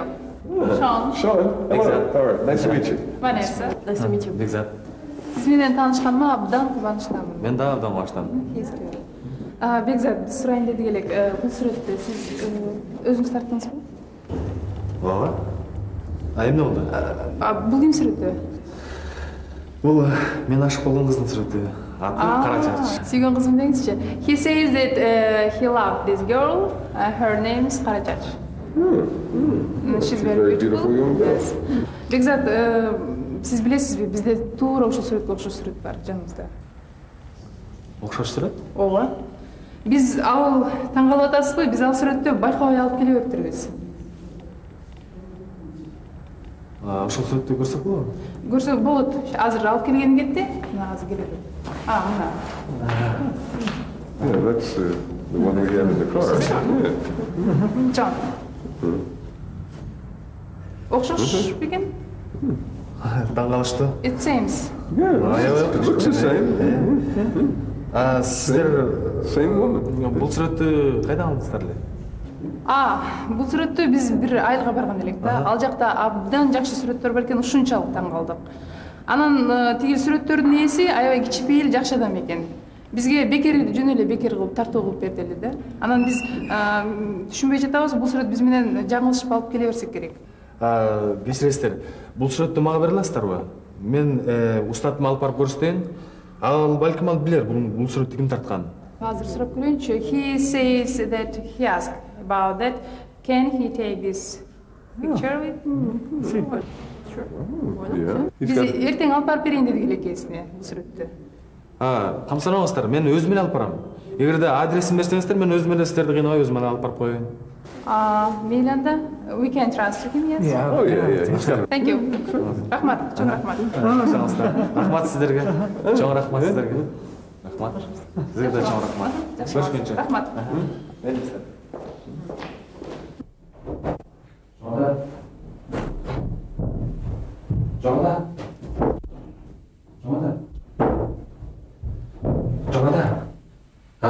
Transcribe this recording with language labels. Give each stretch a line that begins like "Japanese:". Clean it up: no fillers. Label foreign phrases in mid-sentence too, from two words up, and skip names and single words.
English: Sean. Sean, hello. All right, nice to meet you. Vanessa. Nice to meet you.
Kyrgyz: Бекзат. Siz менен таанышканыма абдан кубанычтамын. Мен да абдан кубанычтамын. Бекзат, биз сурайын дедик элек. Бул сүрөттү сиз өзүңүз тарттыңызбы? Ооба. А эмне болду? Бул ким сүрөтү? Бул мен ашык болгон кыздын сүрөтү. Аты Кара Чарч. Сүйгөн кызым деңизчи.
English: He says that he loved this girl. Her name is Kara Chach. She's very beautiful young girl.
Kyrgyz: Бекзат, сиз билесизби, бизде туура ушул сүрөткө окшош сүрөт бар жаныбызда. Окшош сүрөт? Ооба. Биз ал таң калып атасызбы? Биз ал сүрөттү байкоого алып келебеппирбиз. Ошол сүрөттү көрсөк болобу? Көрсөк болот. Азыр алып келгени кетти. Мына азыр келет. Мына.
English: Yeah, that's the one we have in the car. Yeah.
Kyrgyz: Жан. Окшош бекен? Таң калыштуу.
English: It seems. Yeah, it looks the same.
Kyrgyz: Сиздер
English: Same woman.
Kyrgyz: бул сүрөттү кайдан алдыңыздар эле? Бул сүрөттү биз бир айылга барган элек да. Ал жакта абдан жакшы сүрөттөр бар экен, ушунчалык таң калдык. Анан тиги сүрөттөрдүн ээси аябай кичпейил, жакшы адам экен. Бизге бекер жөн эле бекер кылып тартуу кылып берди эле да. Анан биз түшүнбөй жатабыз, бул сүрөт биз менен жаңылышып алып келе берсек керек. Кечиресиздер, бул сүрөттү мага бере аласыздарбы? Мен устатыма алып барып көрсөтөйүн. Ал балким ал билер бул сүрөттү ким тартканын. Азыр сурап көрөйүнчү.
English: He says that he asked about that. Can he take this picture with me? Sure. Yeah.
Kyrgyz: Биз эртең алып барып берейин дедик эле экенсине бул сүрөттү. Камсанабаңыздар, мен өзүм эле алып барам. Эгерде адресин берсеңиздер, мен өзүм эле сиздерди кыйнабай өзүм эле алып барып коеюн. Мейли анда.
English: We can trust him, yes? Oh, yeah. Thank you.
Kyrgyz: Рахмат, чоң рахмат. Рахмат сиздерге. Чоң рахмат сиздерге. Рахмат. Сизге да чоң рахмат. Көрүшкөнчө. Рахмат. Жоңада.